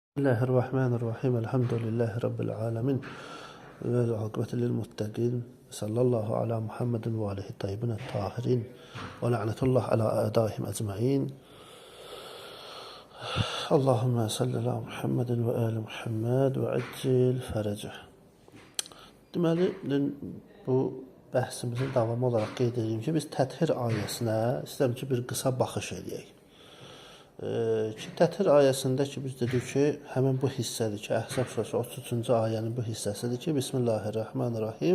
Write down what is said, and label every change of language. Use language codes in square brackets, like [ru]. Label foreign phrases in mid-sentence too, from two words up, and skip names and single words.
[ar] بسم الله الرحمن الرحيم. الحمد لله رب العالمين. والعاقبة للمتقين. صلى الله على محمد وآله الطيبين الطاهرين. ولعنة الله على أعدائهم أجمعين. اللهم صل على محمد وآل محمد وعجل فرجه. [az] Deməli, bu bəhsimizin davamı olaraq qeyd edeyim ki, biz Təthir ayəsinə istəyirəm ki, bir qısa baxış edək. Təthir ayəsində ki, biz dedik ki, həmin bu hissədir ki, Əhzab surəsi 33-cü ayənin bu hissəsidir ki, Bismillahirrahmanirrahim.